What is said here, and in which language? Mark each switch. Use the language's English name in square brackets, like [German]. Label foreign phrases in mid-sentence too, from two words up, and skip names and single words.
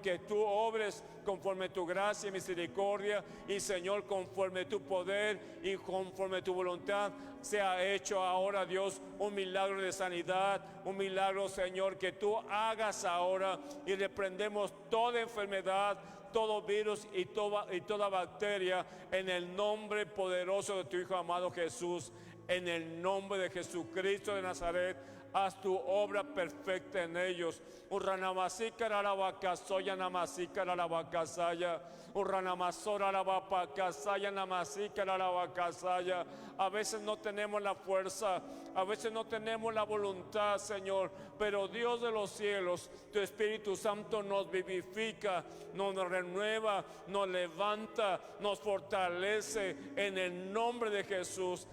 [Spanish] que tú obres conforme tu gracia y misericordia, y Señor, conforme tu poder y conforme tu voluntad, sea hecho ahora, Dios, un milagro de sanidad, un milagro, Señor, que tú hagas ahora, y reprendemos toda enfermedad, todo virus y toda bacteria, en el nombre poderoso de tu Hijo amado Jesús. En el nombre de Jesucristo de Nazaret, haz tu obra perfecta en ellos. Urranamasika rarabakasoya namasika rarabakasaya. Urranamasora rarabakasaya namasika rarabakasaya. A veces no tenemos la fuerza, a veces no tenemos la voluntad, Señor, pero Dios de los cielos, tu Espíritu Santo nos vivifica, nos renueva, nos levanta, nos fortalece en el nombre de Jesús.